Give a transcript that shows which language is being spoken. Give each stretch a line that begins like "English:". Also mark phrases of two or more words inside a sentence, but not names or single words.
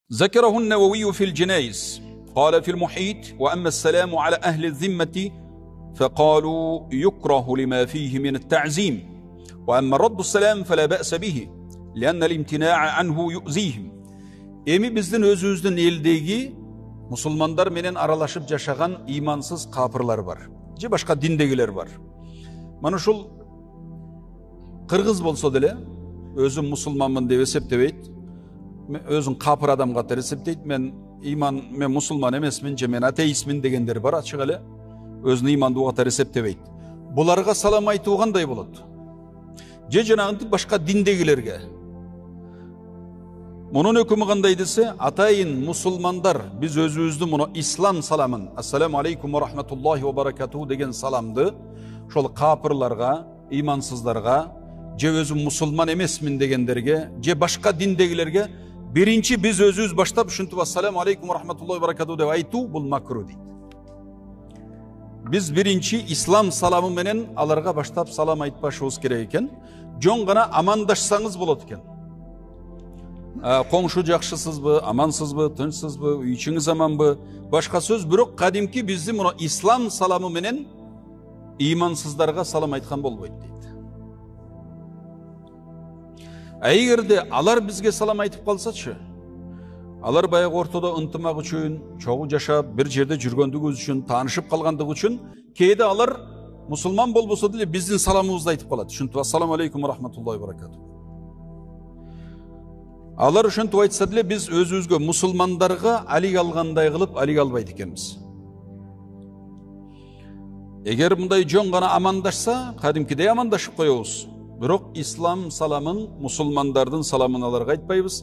Arabic: ذكره النووي في الجنائز قال في المحيط وأما السلام على أهل الذمة فقالوا يكره لما فيه من التعزيم، وأما رد السلام فلا بأس به لأن الامتناع عنه يؤذيهم.
Kyrgyz: Эми биздин өзүбүздүн элдеги мусулмандар менен аралашып жашаган имансыз капырлар бар, же башка диндегилер бар. Мана ушул кыргыз болсо деле өзүм мусулманмын деп эсептебейт, өзүн капыр адам катары эсептейт. Мен мусулман эмесмин же мен атеистмин дегендер бар, ачык эле өзүн имандуу катары эсептебейт. Буларга салам айтуу кандай болот? Же жанагынтип башка диндегилерге? Мунун өкүмү кандай десе, атайын мусулмандар биз өзүбүздүн муну ислам саламын,
Arabic: السلام عليكم ورحمة الله وبركاته
Kyrgyz: деген саламды ошол капырларга, имансыздарга, же өзүм мусулман эмесмин дегендерге, же башка диндегилерге биринчи биз өзүбүз баштап ушинтип
Arabic: السلام عليكم ورحمة الله وبركاته
Kyrgyz: деп айтуу бул макру дейт. Биз биринчи ислам саламы менен аларга баштап салам айтпашыбыз керек экен. Жон гана амандаşsanız болот экен. Коңшу жакшысызбы, амансызбы, тынчсызбы, үйчүңүз аманбы? Башка сөз бирок кадимки биздин мына ислам саламы менен имансыздарга салам айткан болбойт дейт. Эгерде алар бизге салам айтып калсачы, алар баягы ортодо ынтымак үчүн, чогуу жашап, бир жерде жүргөндүгүбүз үчүн, таанышып калгандыгы үчүн кээде алар мусулман болбосо деле биздин саламыбызды айтып калат.
Arabic: Ушинтип السلام عليكم ورحمة الله وبركاته.
Kyrgyz: Алар ушинтип айтса деле биз өзүбүзгө мусулмандарга алик алгандай кылып алик албайт экенбиз. Эгер мындай жон гана амандашса, кадимкидей амандашып коебуз. Бирок ислам саламын, мусулмандардын саламын аларга айтпайбыз.